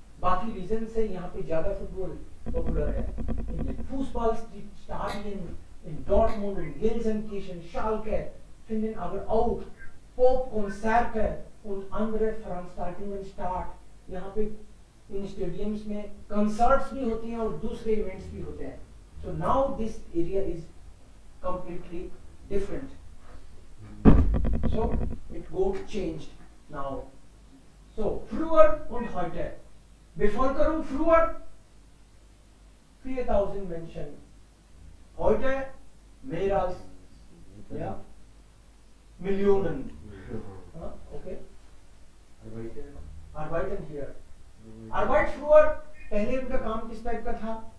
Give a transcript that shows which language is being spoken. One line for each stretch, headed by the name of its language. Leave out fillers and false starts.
Hindi: बाकी रीजन से यहाँ पे ज्यादा फुटबॉल पॉपुलर है.
German: Fußballstadien in Dortmund und Gelsenkirchen, Schalke finden aber auch Popkonzerte und andere Veranstaltungen statt.
Hindi: यहाँ पे इन स्टेडियम्स में कंसर्ट्स भी होती हैं और दूसरे इवेंट्स भी होते हैं.
English: So now this area is completely different. So it got changed now.
German: So früher und heute. Bevölkerung früher 4000 Menschen. Heute mehr als Millionen. Okay. Arbeiten hier. Arbeit früher
Hindi: पहले उनका काम किस टाइप का था?